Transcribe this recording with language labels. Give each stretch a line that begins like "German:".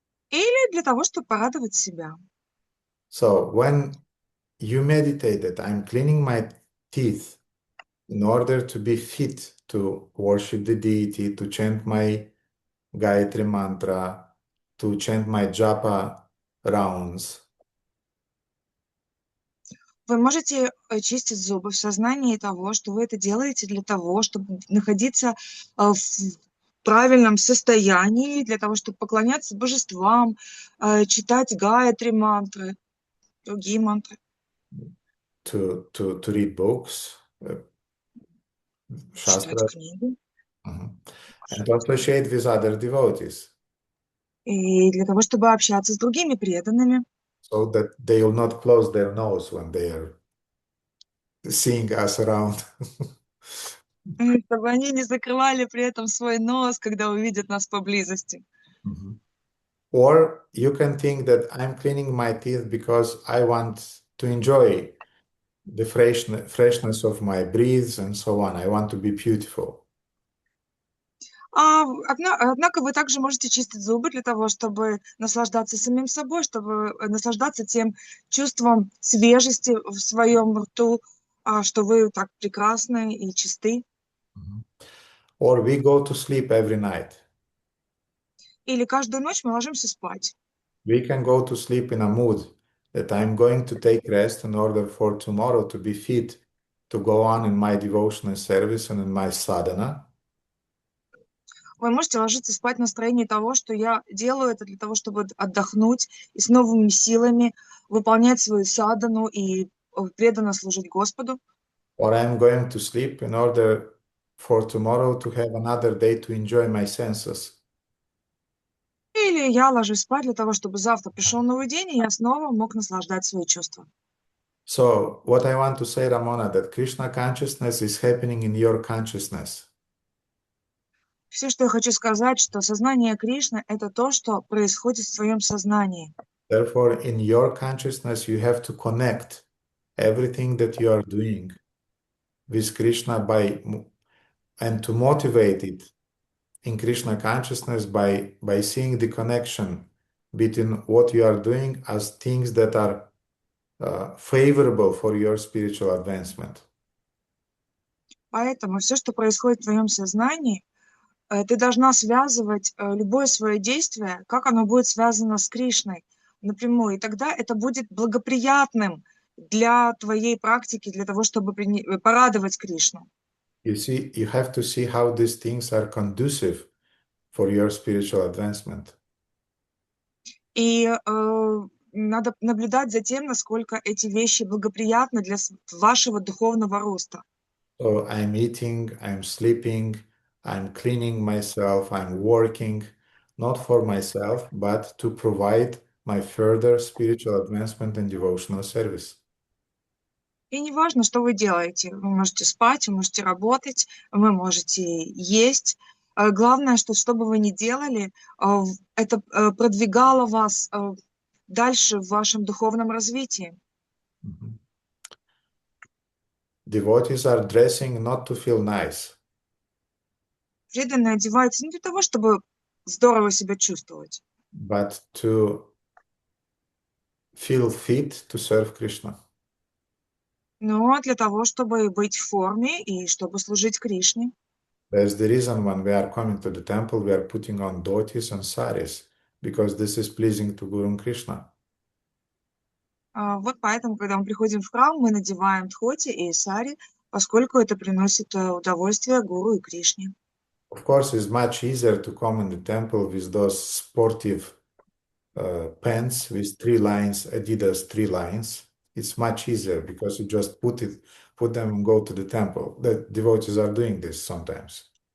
Russian: Или для того, чтобы порадовать себя.
English: So when you meditate that I'm cleaning my teeth in order to be fit to worship the deity, to chant my Gayatri mantra, to chant my japa rounds.
Russian: Вы можете чистить зубы в сознании того, что вы это делаете для того, чтобы находиться в правильном состоянии, для того, чтобы поклоняться божествам, читать Гayatri мантры, другие мантры.
English: To read books, Shastra, and to associate with other devotees.
Russian: И для того, чтобы общаться с другими преданными.
English: So that they will not close their nose when they are seeing us around.
Russian: Чтобы они не закрывали при этом свой нос, когда увидят нас поблизости.
English: Or you can think that I'm cleaning my teeth because I want to enjoy the freshness of my breath and so on. I want to be beautiful.
Russian: Однако вы также можете чистить зубы для того, чтобы наслаждаться самим собой, чтобы наслаждаться тем чувством свежести в своем рту, что вы так прекрасны и чисты.
English: Or we go to sleep every night.
Russian: Или каждую ночь мы ложимся спать.
English: We can go to sleep in a mood that I'm going to take rest in order for tomorrow to be fit to go on in my devotional service and in my sadhana.
Russian: Вы можете ложиться спать в настроении того, что я делаю это для того, чтобы отдохнуть и с новыми силами выполнять свою садану и преданно служить Господу.
English: Or I'm going to sleep in order for tomorrow to have another day to enjoy my senses.
Russian: Или я ложусь спать для того, чтобы завтра пришел новый день, и я снова мог наслаждать свои чувства.
English: So what I want to say, Ramona, that Krishna consciousness is happening in your consciousness.
Russian: Все, что я хочу сказать, что сознание Кришны – это то, что происходит в твоем сознании.
English: Therefore, in your consciousness, you have to connect everything that you are doing with Krishna and to motivate it in Krishna consciousness by seeing the connection between what you are doing as things that are favorable for your spiritual advancement.
Russian: Поэтому все, что происходит в твоем сознании, ты должна связывать любое свое действие, как оно будет связано с Кришной напрямую. И тогда это будет благоприятным для твоей практики, для того, чтобы порадовать Кришну.
English: You see, you have to see how these things are conducive for your spiritual advancement.
Russian: И надо наблюдать за тем, насколько эти вещи благоприятны для вашего духовного роста.
English: So I'm eating, I'm sleeping, I'm cleaning myself, I'm working, not for myself, but to provide my further spiritual advancement and devotional service.
Russian: И не важно, что вы делаете. Вы можете спать, вы можете работать, вы можете есть. Главное, что бы вы ни делали, это продвигало вас дальше в вашем духовном развитии.
English: Devotees are dressing not to feel nice,
Russian: Преданные одеваются не для того, чтобы здорово себя чувствовать,
English: but to feel fit to serve Krishna.
Russian: но для того, чтобы быть в форме и чтобы служить Кришне.
English: That's the reason when we are coming to the temple, we are putting on dhotis and saris, because this is pleasing to Guru and Krishna.
Russian: Вот поэтому, когда мы приходим в храм, мы надеваем дхоти и сари, поскольку это приносит удовольствие Гуру и Кришне.
English: Of course, it's much easier to come in the temple with those sportive pants with 3 lines, Adidas 3 lines. It's much easier because you just put them and go to the temple. The devotees are doing this sometimes.